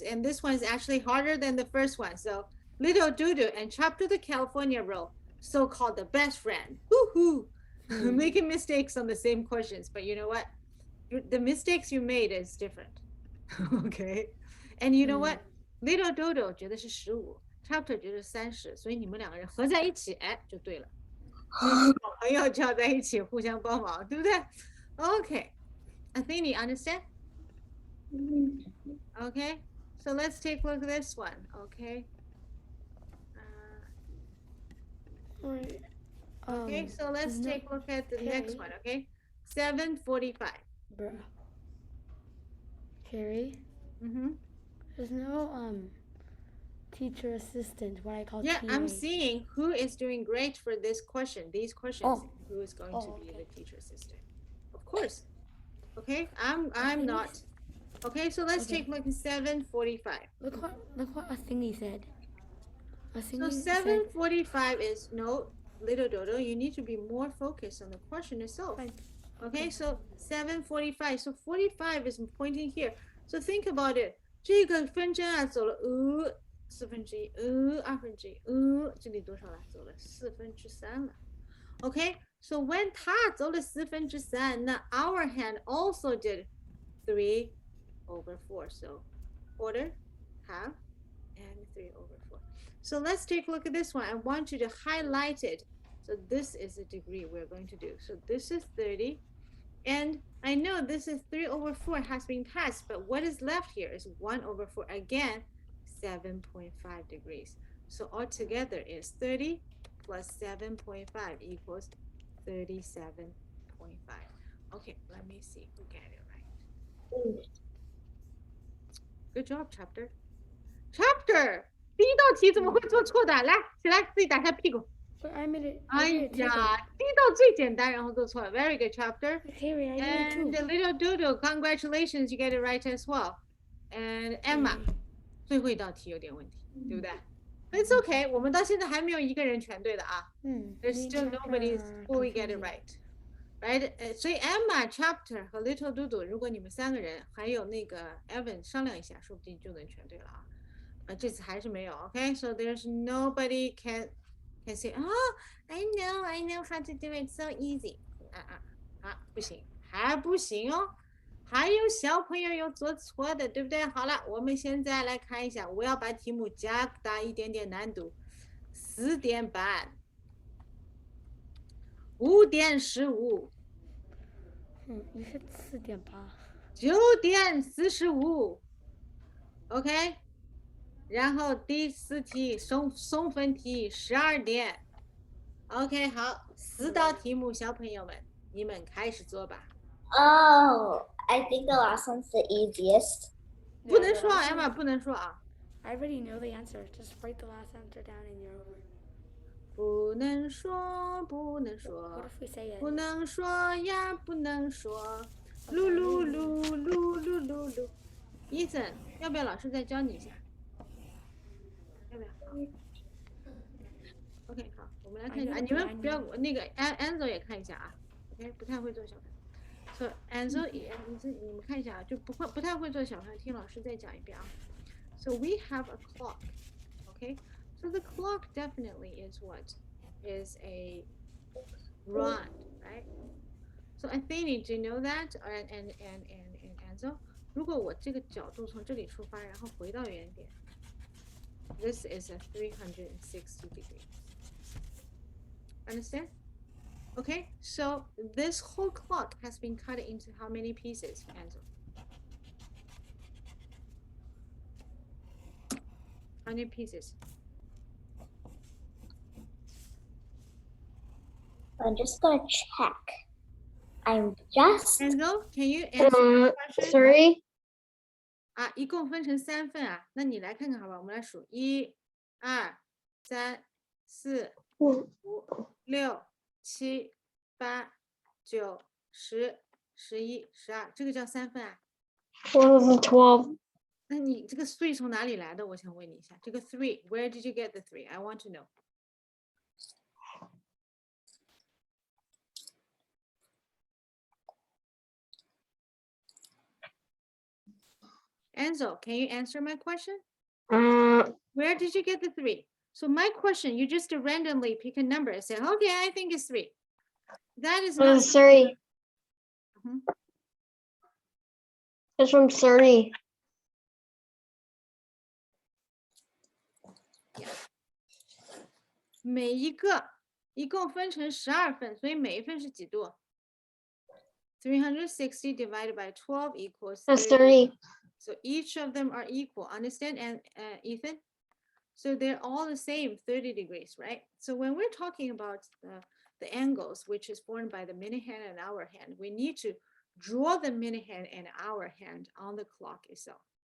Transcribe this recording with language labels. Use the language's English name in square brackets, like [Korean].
[English] And this one is actually harder than the first one. So Little Dodo and Chapter the California Roll, so-called the best friend. Woohoo! Making mistakes on the same questions, but you know what? The mistakes you made is different. Okay. And you know what? [Chinese] Little Dodo 觉得是15。 Chapter 觉得30，所以你们两个人合在一起，哎，就对了。所以好朋友就要在一起互相帮忙，对不对 ？ [English] Okay, I think you understand. Okay, so let's take a look at this one. Okay. Right. Okay, so let's take a look at the next one. Okay, 7:45. Bruh. Carrie, there's no teacher assistant, what I call Yeah, TA. I'm seeing who is doing great for this question. These questions, who is going to be okay. the teacher assistant? Of course. Okay, I'm not. Okay, so let's take a look at 7:45. Look what a thingy said. So 7:45 is no, little Dodo. You need to be more focused on the question itself. Fine. Okay, so 7:45. So 45 is pointing here. So think about it. [Chinese] 这个分针啊走了1/4，1/2，这里多少了？走了3/4了。 [English] Okay, so when [Chinese] 它走了3/4，那 [English] our hand also did 3/4. So quarter, half, and 3/4. So let's take a look at this one. I want you to highlight it. So this is the degree we're going to do. So this is 30. And I know this is 3/4 has been passed, but what is left here is 1/4. Again, 7.5 degrees. So altogether is 30 plus 7.5 equals 37.5. Okay, let me see who get it right. Good job, Chapter. Chapter! [Chinese] 第一道题怎么会做错的？来，起来，自己打下屁股。 [English] But I made it. [Chinese] 哎呀，第一道最简单，然后做错了。 [English] Very good, Chapter. Carrie, I did it And the too. little Dodo, congratulations, you get it right as well. [Chinese] And Emma, 最后一道题有点问题，对不对？ [English] It's okay. [Chinese] 我们到现在还没有一个人全对的啊。 [English] There's still nobody fully get it right. Right? [Chinese] 所以 Emma, Chapter 和 Little Dodo， 如果你们3个人还有那个 Evan 商量一下，说不定就能全对了啊。这次还是没有。 [English] Okay, so there's nobody can say, oh, I know how to do it so easy. [Chinese] 不行，还不行哦。还有小朋友有做错的，对不对？好了，我们现在来看一下，我要把题目加大一点点难度。 4点半，5点15。你是4点8。 9点45。OK。然后第4题送分题12点。 OK， 好，4道题目，小朋友们，你们开始做吧。 [English] Oh, I think the last one's the easiest. [Chinese] 不能说啊 ，Emma 不能说啊。 [English] I already know the answer. Just write the last answer down and you're over. [Chinese] 不能说，不能说 [English] What，if we say it? [Chinese] 不能说呀，不能说。噜噜噜噜噜噜噜。 Ethan，要不要老师再教你一下？要不要？好。 OK， 好，我们来看一下，你们不要那个 Enzo 也看一下啊。OK， 不太会做小朋友。 So Enzo， 你们看一下啊，就不太会做小朋友，听老师再讲一遍啊。 [English] So we have a clock. Okay, so the clock definitely is what is a run, right? So I think you do know that, and Enzo. [Chinese] 如果我这个角度从这里出发，然后回到原点 ， [English] this is a 360 degrees. Understand? Okay, so this whole clock has been cut into how many pieces, Enzo? How many pieces? I'm just gonna check. I'm just Enzo, can you answer the question? Sorry. [Chinese] 啊，一共分成3份啊，那你来看看好吧，我们来数1、2、3、4、5、6、7、8、9、10、11、12，这个叫3份啊。 [English] What is 12? [Chinese] 那你这个 3 从哪里来的？我想问你一下，这个 3， [English] where did you get the 3? I want to know. Enzo, can you answer my question? Where did you get the 3? So my question, you just randomly pick a number and say, okay, I think it's 3. That is What not. is 30? Mhm. It's from 30. [Chinese] 每一个一共分成12份，所以每一份是几度？ [English] 360 divided by 12 equals That's 30. 30. So each of them are equal. Understand, and Ethan? So they're all the same, 30 degrees, right? So when we're talking about the angles, which is formed by the minute hand and hour hand, we need to draw the minute hand and hour hand on the clock itself.